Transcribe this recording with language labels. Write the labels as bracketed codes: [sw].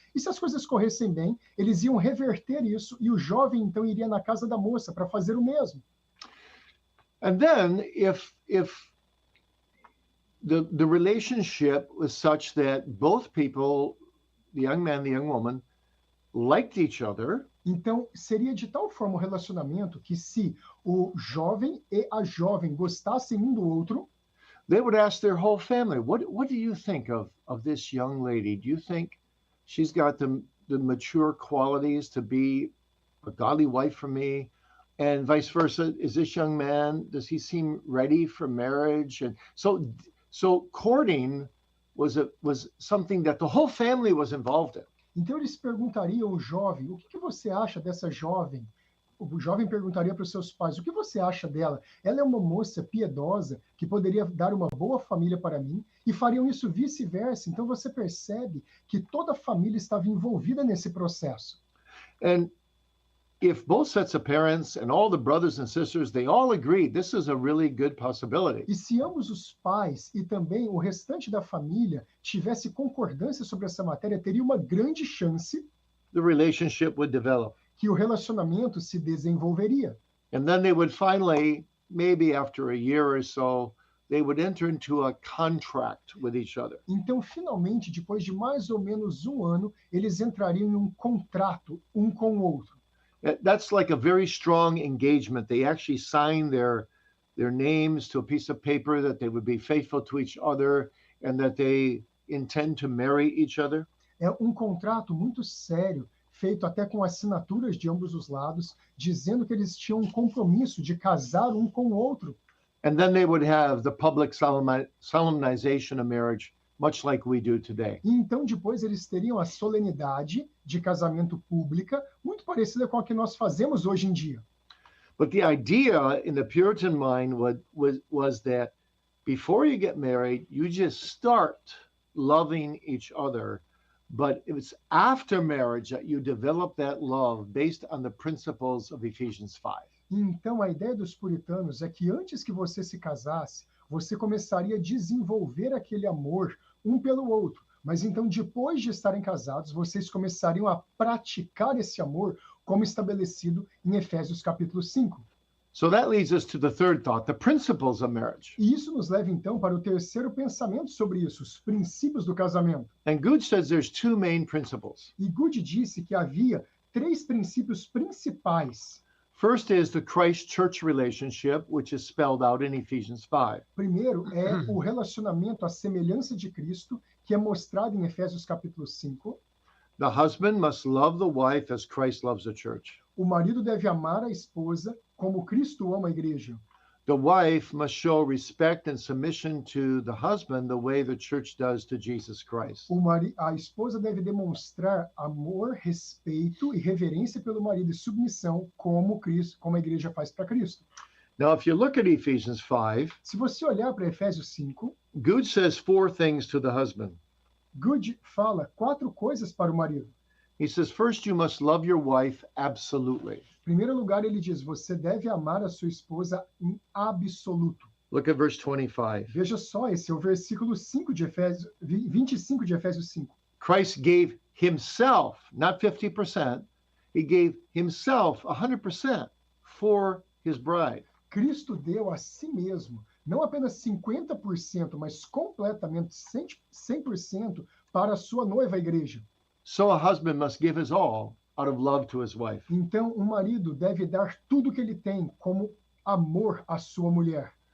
[pt] E se as coisas corressem bem, eles iam reverter isso e o jovem então iria na casa da moça para fazer o mesmo. [en] And then if the relationship was such that both people, the young man, the young woman, liked each other, [pt] então seria de tal forma o relacionamento que se o jovem e a jovem gostassem um do outro, [en] they would ask their whole family, what do you think of this young lady? Do you think she's got the mature qualities to be a godly wife for me? And vice versa, is this young man, does he seem ready for marriage? And so courting was something that the whole family was involved in. [pt] Então eles perguntariam ao jovem: o que você acha dessa jovem? O jovem perguntaria para os seus pais: o que você acha dela? Ela é uma moça piedosa que poderia dar uma boa família para mim? E fariam isso vice-versa. Então você percebe que toda a família estava envolvida nesse processo. [en] And if both sets of parents and all the brothers and sisters, they all agreed this is a really good possibility. [pt] E se ambos os pais e também o restante da família tivesse concordância sobre essa matéria, teria uma grande chance [en] The relationship would develop. [pt] que o relacionamento se desenvolveria. [en] And then they would finally, maybe after a year or so, they would enter into a contract with each other. [pt] Então, finalmente, depois de mais ou menos um ano, eles entrariam em um contrato um com o outro. [en] That's like a very strong engagement. They actually sign their names to a piece of paper that they would be faithful to each other and that they intend to marry each other. [pt] É um contrato muito sério, feito até com assinaturas de ambos os lados, dizendo que eles tinham um compromisso de casar um com o outro. [en] And then they would have the public solemnization of marriage, much like we do today. [pt] E então depois eles teriam a solenidade de casamento pública, muito parecida com a que nós fazemos hoje em dia. [en] But the idea in the Puritan mind was that before you get married, you just start loving each other. But it's after marriage that you develop that love based on the principles of Ephesians 5. [pt] Então a ideia dos puritanos é que antes que você se casasse, você começaria a desenvolver aquele amor um pelo outro. Mas então, depois de estarem casados, vocês começariam a praticar esse amor como estabelecido em Efésios capítulo 5. [en] So that leads us to the third thought, the principles of marriage. [pt] E isso nos leva então para o terceiro pensamento sobre isso, os princípios do casamento. [en] And Good says there's two main principles. [pt] E Good disse que havia 3 princípios principais. [en] First is the Christ-church relationship, which is spelled out in Ephesians 5. [pt] Primeiro é o relacionamento à semelhança de Cristo, que é mostrado em Efésios capítulo 5. [en] The husband must love the wife as Christ loves the church. [pt] O marido deve amar a esposa como Cristo ama a igreja. [en] The wife must show respect and submission to the husband the way the church does to Jesus Christ. [pt] A esposa deve demonstrar amor, respeito e reverência pelo marido e submissão como a igreja faz para Cristo. [en] Now, if you look at Ephesians 5, [pt] Se você olhar para Efésios 5, [en] Good says 4 things to the husband. [pt] Good fala 4 coisas para o marido. [en] He says, first, you must love your wife absolutely. [pt] Em primeiro lugar, ele diz: você deve amar a sua esposa em absoluto. [en] Look at verse 25. [pt] Veja só, esse é o versículo 5 de Efésios, 25 de Efésios 5. [en] Christ gave himself, not 50%, he gave himself 100% for his bride. [pt] Cristo deu a si mesmo, não apenas 50%, mas completamente 100% para a sua noiva, a igreja. [en] So a husband must give his all out of love to his wife. [pt] Então, um marido deve dar tudo o que ele tem como amor à sua mulher.